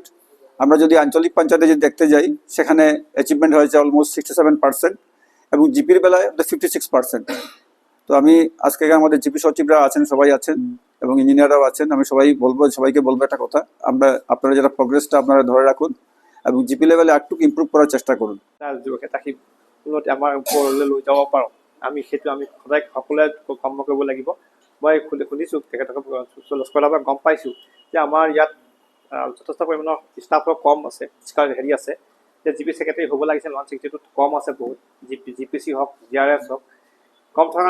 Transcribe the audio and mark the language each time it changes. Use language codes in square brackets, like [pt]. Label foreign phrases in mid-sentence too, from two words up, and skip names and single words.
[bn] আমরা যদি আঞ্চলিক পঞ্চায়েতে যদি দেখতে যাই, সেখানে অ্যাচিভমেন্ট হয়েছে অলমোস্ট 67% এবং জিপির বেলায় 56%। তো আমি আজকে আমাদের জিপি সচিবরা আছেন, সবাই আছেন এবং ইঞ্জিনিয়াররাও আছেন। আমি সবাইকে বলবো একটা কথা, আপনারা যারা প্ৰগ্ৰেছটা আপনারা ধরে রাখুন এবং [en] GP levelে [bn] একটু ইম্প্ৰুভ করার চেষ্টা করুন। [as] তাকে উন্নতি আমাৰ ওপৰলৈ লৈ যাব পাৰোঁ, আমি সেইটো আমি সদায় সকলোৱে কৰ্ম কৰিব লাগিব। মই শুনিছোঁ তেখেতক লস্কৰৰ পৰা গম পাইছোঁ যে আমাৰ ইয়াত যথেষ্ট পৰিমাণৰ ষ্টাফৰ কম আছে, হেৰি আছে যে [en] GP secretary [as] হ'ব লাগিছিল 162 কম আছে বহুত, জিপিচি হওক, GRS হওক কম থকা।